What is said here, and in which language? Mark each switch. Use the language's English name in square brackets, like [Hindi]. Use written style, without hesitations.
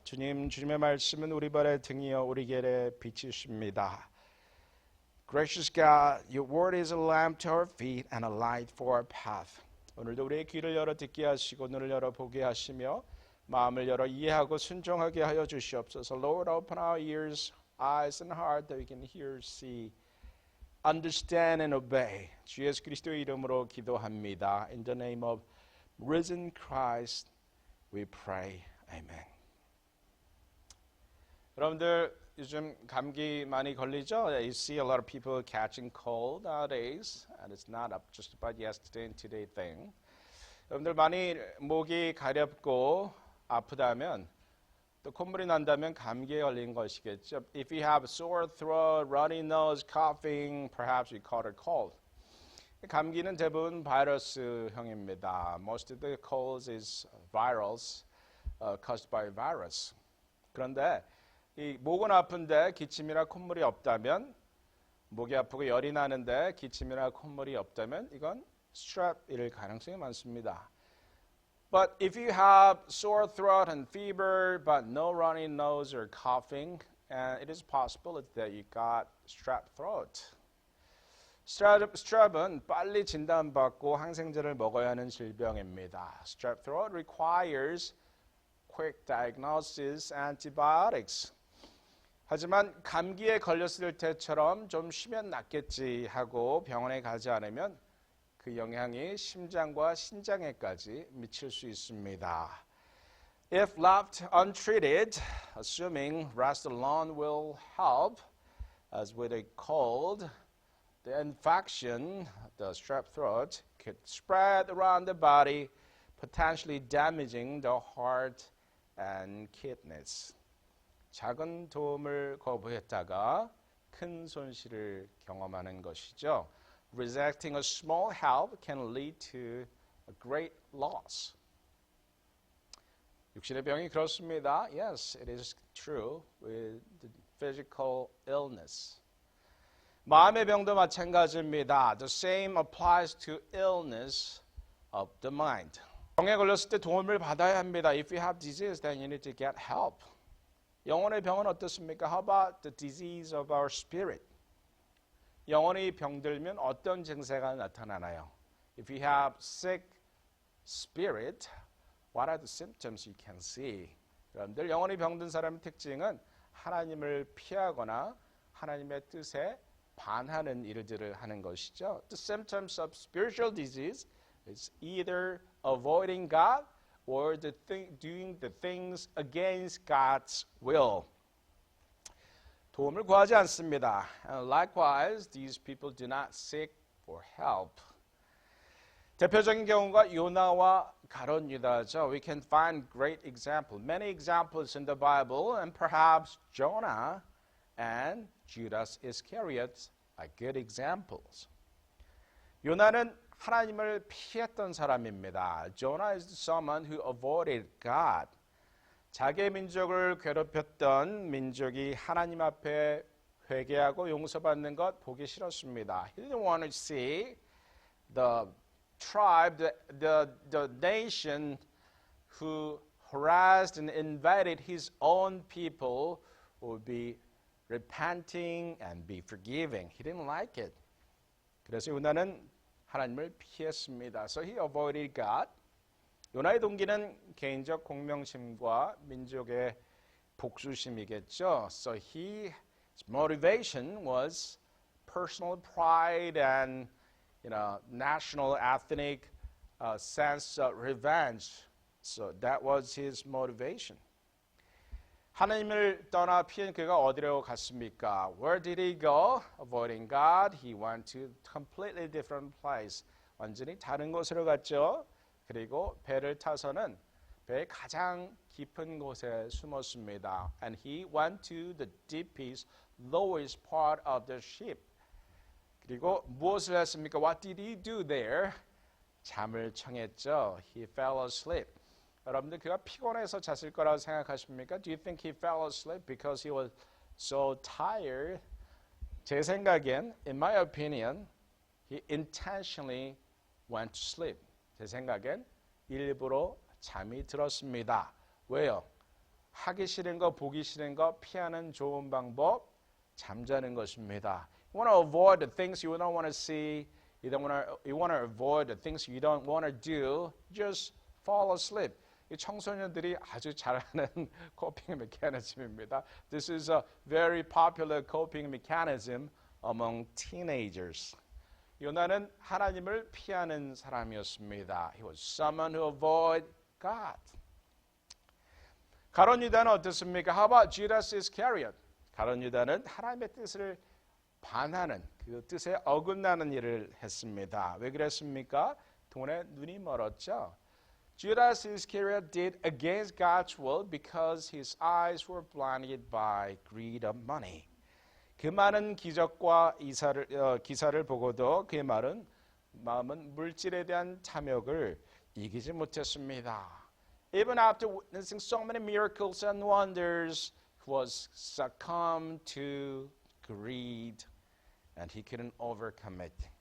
[Korean] 주님, 주님의 말씀은 우리 발의 등이요 우리 길의 빛이십니다. [English] Gracious God, your word is a lamp to our feet and a light for our path. [Korean] 오늘도 우리의 귀를 열어 듣게 하시고 눈을 열어 보게 하시며 마음을 열어 이해하고 순종하게 하여 주시옵소서. [English] Lord, open our ears, eyes and heart that we can hear, see, understand and obey. [Korean] 주 예수 그리스도의 이름으로 기도합니다. [English] In the name of risen Christ, we pray. Amen. [Korean] 여러분들 요즘 감기 많이 걸리죠? [English] You see a lot of people catching cold nowadays, and it's not up just about yesterday and today thing. [Korean] 여러분들 많이 목이 가렵고 아프다면 또 콧물이 난다면 감기에 걸린 것이겠죠. [English] If you have sore throat, runny nose, coughing, perhaps you caught a cold. [Korean] 감기는 대부분 바이러스형입니다. [English] Most of the colds is virals caused by virus. [Korean] 그런데 이 목은 아픈데 기침이나 콧물이 없다면, 목이 아프고 열이 나는데 기침이나 콧물이 없다면 이건 strep일 가능성이 많습니다. [English] But if you have sore throat and fever but no runny nose or coughing, it is possible that you got strep throat. [Korean] Strep은 빨리 진단받고 항생제를 먹어야 하는 질병입니다. [English] Strep throat requires quick diagnosis, antibiotics. [Korean] 하지만 감기에 걸렸을 때처럼 좀 쉬면 낫겠지 하고 병원에 가지 않으면 그 영향이 심장과 신장에까지 미칠 수 있습니다. [English] If left untreated, assuming rest alone will help, as with a cold, the infection, the strep throat, could spread around the body, potentially damaging the heart and kidneys. [Korean] 작은 도움을 거부했다가 큰 손실을 경험하는 것이죠. [English] Rejecting a small help can lead to a great loss. [Korean] 육신의 병이 그렇습니다. [English] Yes, it is true with the physical illness. [Korean] 마음의 병도 마찬가지입니다. [English] The same applies to illness of the mind. [Korean] 병에 걸렸을 때 도움을 받아야 합니다. [English] If you have disease, then you need to get help. [Korean] 영혼의 병은 어떻습니까? [English] How about the disease of our spirit? [Korean] 영혼이 병들면 어떤 증세가 나타나나요? [English] If you have sick spirit, what are the symptoms you can see? [Korean] 여러분들 영혼이 병든 사람의 특징은 하나님을 피하거나 하나님의 뜻에 반하는 일들을 하는 것이죠. [English] The symptoms of spiritual disease is either avoiding God or doing the things against God's will. [Korean] 도움을 구하지 않습니다. [English] And likewise, these people do not seek for help. [Korean] 대표적인 경우가 요나와 가룟 유다죠. [English] We can find great examples, many examples in the Bible, and perhaps Jonah and Judas Iscariot are good examples. [Korean] 요나는 하나님을 피했던 사람입니다. [English] Jonah is someone who avoided God. [Korean] 자기의 민족을 괴롭혔던 민족이 하나님 앞에 회개하고 용서받는 것 보기 싫었습니다. [English] He didn't want to see the tribe, the nation who harassed and invaded his own people would be repenting and be forgiving. He didn't like it. [Korean] 그래서 요나는 하나님을 피했습니다. [English] So he avoided God. [Korean] 요나의 동기는 개인적 공명심과 민족의 복수심이겠죠. [English] So his motivation was personal pride and national ethnic sense of revenge. So that was his motivation. [Korean] 하나님을 떠나 피한 그가 어디로 갔습니까? [English] Where did he go? Avoiding God, he went to a completely different place. [Korean] 완전히 다른 곳으로 갔죠. 그리고 배를 타서는 배의 가장 깊은 곳에 숨었습니다. [English] And he went to the deepest, lowest part of the ship. [Korean] 그리고 무엇을 했습니까? [English] What did he do there? [Korean] 잠을 청했죠. [English] He fell asleep. [Korean] 여러분들 그가 피곤해서 잤을 거라고 생각하십니까? [English] Do you think he fell asleep because he was so tired? [Korean] 제 생각엔, [English] in my opinion, he intentionally went to sleep. [Korean] 제 생각엔 일부러 잠이 들었습니다. 왜요? 하기 싫은 거, 보기 싫은 거 피하는 좋은 방법, 잠자는 것입니다. [English] You want to avoid the things you don't want to see. You want to avoid the things you don't want to do. Just fall asleep. [Korean] 이 청소년들이 아주 잘하는 coping mechanism입니다. [English] This is a very popular coping mechanism among teenagers. [Korean] 요나는 하나님을 피하는 사람이었습니다. [English] He was someone who avoided God. [Korean] 가룟 유다는 어떻습니까? [English] How about Judas Iscariot? [Korean] 가룟 유다는 하나님의 뜻을 반하는 그 뜻에 어긋나는 일을 했습니다. 왜 그랬습니까? 돈에 눈이 멀었죠. [English] Judas Iscariot did against God's will because his eyes were blinded by greed of money. [Korean] 그 많은 기적과 기사를 보고도 그의 마음은 물질에 대한 탐욕을 이기지 못했습니다. [English] Even after witnessing so many miracles and wonders, he was succumbed to greed and he couldn't overcome it.